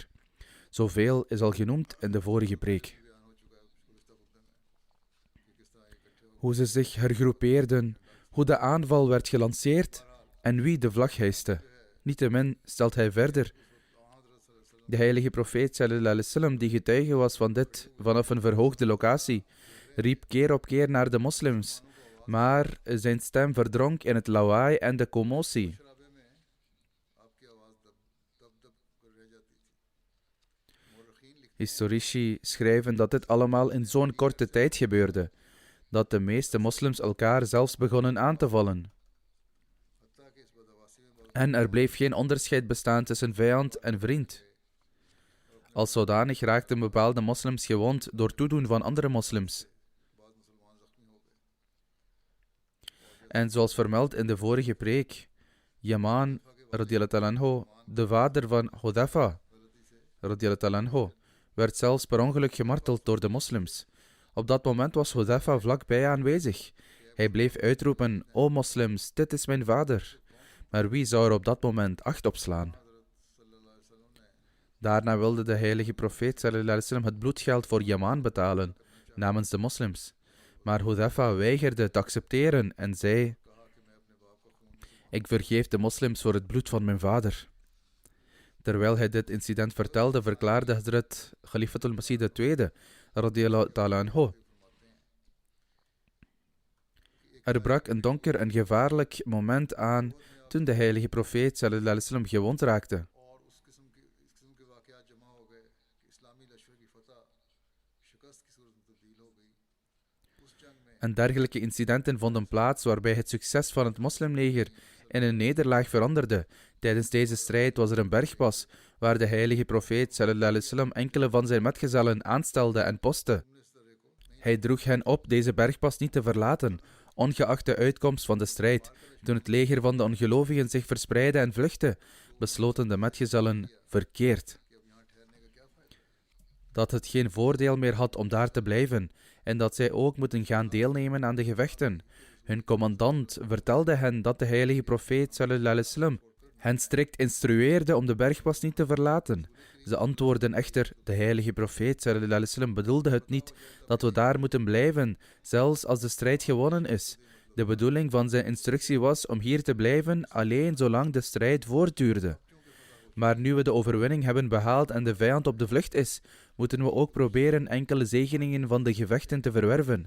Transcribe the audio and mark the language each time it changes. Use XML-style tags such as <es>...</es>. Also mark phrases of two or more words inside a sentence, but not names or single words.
<nl>Zoveel is al genoemd in de vorige preek. Hoe ze zich hergroepeerden, hoe de aanval werd gelanceerd en wie de vlag hijste. Niettemin stelt hij verder: de heilige profeet</nl> <ar>صلى الله عليه وسلم,</ar> <nl>die getuige was van dit vanaf een verhoogde locatie, riep keer op keer naar de moslims, maar zijn stem verdronk in het lawaai en de commotie. Historici schrijven dat dit allemaal in zo'n korte tijd gebeurde, dat de meeste moslims elkaar zelfs begonnen aan te vallen. En er bleef geen onderscheid bestaan tussen vijand en vriend. Als zodanig raakten bepaalde moslims gewond door toedoen van andere moslims. En zoals vermeld in de vorige preek,</nl> <ar>Yaman رضي الله عنه,</ar> <nl>de vader van Hudhafa</nl> <ar>رضي الله عنه,</ar> <nl>werd zelfs per ongeluk gemarteld door de moslims. Op dat moment was Hudhafa vlakbij aanwezig. Hij bleef uitroepen: O moslims, dit is mijn vader. Maar wie zou er op dat moment acht op slaan? Daarna wilde de heilige profeet</nl> <ar>صلى الله عليه وسلم</ar> <nl>het bloedgeld voor Yaman betalen, namens de moslims. Maar Hudhafa weigerde te accepteren en zei: ik vergeef de moslims voor het bloed van mijn vader. Terwijl hij dit incident vertelde, verklaarde Hazrat Khalifatul Masih II,</nl> <ar>رضي الله تعالى عنه:</ar> <nl>er brak een donker en gevaarlijk moment aan toen de heilige profeet</nl> <ar>صلى الله عليه وسلم</ar> <nl>gewond raakte. En dergelijke incidenten vonden plaats waarbij het succes van het moslimleger in een nederlaag veranderde. Tijdens deze strijd was er een bergpas waar de heilige profeet</nl> <ar>صلى الله عليه وسلم</ar> <nl>enkele van zijn metgezellen aanstelde en postte. Hij droeg hen op deze bergpas niet te verlaten, ongeacht de uitkomst van de strijd. Toen het leger van de ongelovigen zich verspreidde en vluchtte, besloten de metgezellen verkeerd dat het geen voordeel meer had om daar te blijven en dat zij ook moeten gaan deelnemen aan de gevechten. Hun commandant vertelde hen dat de heilige profeet</nl> <ar>صلى الله عليه وسلم</ar> <nl>hen strikt instrueerde om de bergpas niet te verlaten. Ze antwoordden echter, de heilige profeet</nl> <ar>صلى الله عليه وسلم</ar> <nl>bedoelde het niet dat we daar moeten blijven, zelfs als de strijd gewonnen is. De bedoeling van zijn instructie was om hier te blijven alleen zolang de strijd voortduurde. Maar nu we de overwinning hebben behaald en de vijand op de vlucht is, moeten we ook proberen enkele zegeningen van de gevechten te verwerven.</nl>